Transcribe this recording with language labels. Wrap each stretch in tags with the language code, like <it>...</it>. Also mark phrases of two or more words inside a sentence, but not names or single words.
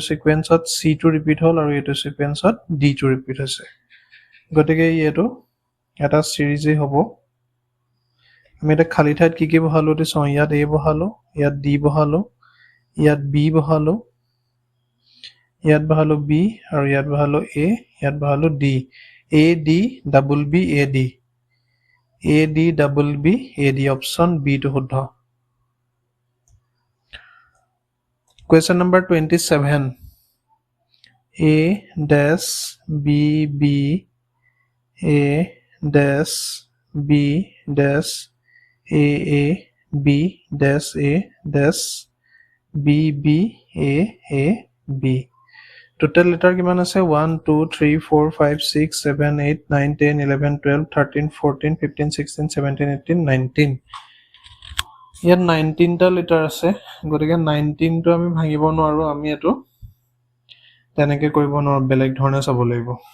<as>সিকোয়েন্সত সি টু ৰিপিট হ'ল আৰু এইটো সিকোয়েন্সত ডি টু ৰিপিট হৈছে গতিকে এইটো এটা সিৰিজে হ'ব আমি এটা খালি ঠাইত কি বহালো তে চাওঁ ইয়াত এ বহালো ইয়াত ডি বহালো ইয়াত বি বহালো ইয়াত বহালো বি আৰু ইয়াত বহালো এ ইয়াত বহালো ডি</as> <en>A D double B A D double B A D option B</en> <as>টো শুদ্ধ</as> <en>Question number 27 A dash B B A dash B dash A B dash A dash B B A B total letter</en> <as>কিমান আছে 1 2 3 4 5 6 7 8 9 10 11 12 13 14 15 16 17 18 19 ইয়াত 19 টা লিটাৰ আছে গতিকে 19 টো আমি ভাঙিব নোৱাৰো আমি এটো তেনেকে কৰিব নোৱাৰো বেলেগ ধৰণে চাব লাগিব</as>